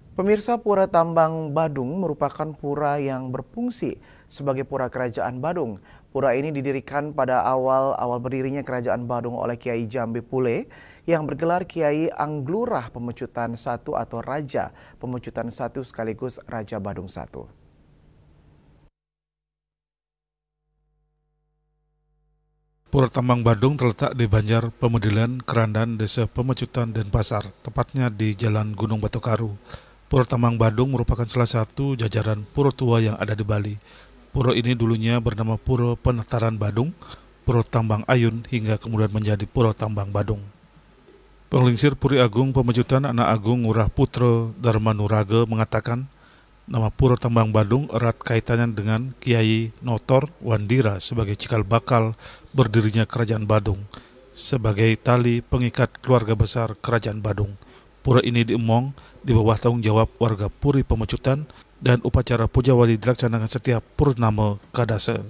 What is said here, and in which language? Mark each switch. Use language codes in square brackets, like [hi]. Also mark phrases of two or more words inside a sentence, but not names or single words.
[id] Pemirsa, Pura Tambang Badung merupakan pura yang berfungsi sebagai pura kerajaan Badung. Pura ini didirikan pada awal berdirinya kerajaan Badung oleh Kiai Jambe Pule yang bergelar Kiai Anglurah Pemecutan I atau Raja Pemecutan I sekaligus Raja Badung I. Pura Tambang Badung terletak di Banjar, Pemedilan, Kerandan, Desa Pemecutan, Denpasar, tepatnya di Jalan Gunung Batu Karu. Pura Tambang Badung merupakan salah satu jajaran pura tua yang ada di Bali. Pura ini dulunya bernama Pura Penataran Badung, Pura Tambang Ayun, hingga kemudian menjadi Pura Tambang Badung. Penglingsir Puri Agung Pemecutan Anak Agung Ngurah Putra Dharmanuraga mengatakan, nama Pura Tambang Badung erat kaitannya dengan Kiai Notor Wandira sebagai cikal bakal berdirinya Kerajaan Badung, sebagai tali pengikat keluarga besar Kerajaan Badung. Pura ini diemong di bawah tanggung jawab warga Puri Pemecutan dan upacara puja wali dilaksanakan setiap purnama kadasa.